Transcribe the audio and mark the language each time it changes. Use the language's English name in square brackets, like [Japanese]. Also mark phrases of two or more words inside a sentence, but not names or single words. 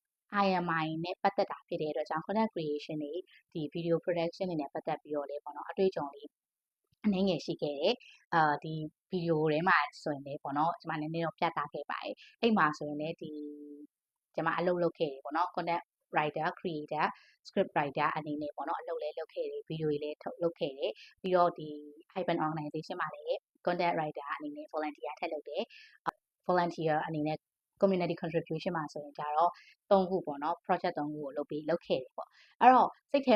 [Burmese] IMI နဲ့ပတ်သက်တာဖြစ်တဲ့အတွက်ကြောင့် [English] content creation [Burmese] တွေဒီ [English] video production [Burmese] တွေနဲ့ပတ်သက်ပြီးတော့လေပေါ့နော်အတွေ့အကြုံလေးအနည်းငယ်ရှိခဲ့တယ်ဒီဗီဒီယိုထဲမှာဆိုရင်လည်းပေါ့နော်ကျမနည်းနည်းတော့ပြသခဲ့ပါတယ်အဲ့မှာဆိုရင်လည်းဒီ ကျမအလုပ်လုပ်ခဲ့တယ်ပေါ့နော် [English] content writer creator script writer [Burmese] အနေနဲ့ပေါ့နော်အလုပ်လည်းလုပ်ခဲ့တယ်ဗီဒီယိုတွေလည်းထုတ်လုပ်ခဲ့တယ်ပြီးတော့ဒီ [English] Hypen organization [Burmese] မှာလည်း [English] content writer [Burmese] အနေ နဲ့ volunteer ထည့်လုပ်တယ် volunteer အနေနဲ့ [English] community contribution [Burmese] မှာဆိုရင်ကြတော့၃ခုပေါ့နော် project ၃ခုကိုလုပ်ခဲ့တယ်ပေါ့အဲ့တော့စိတ်ထဲ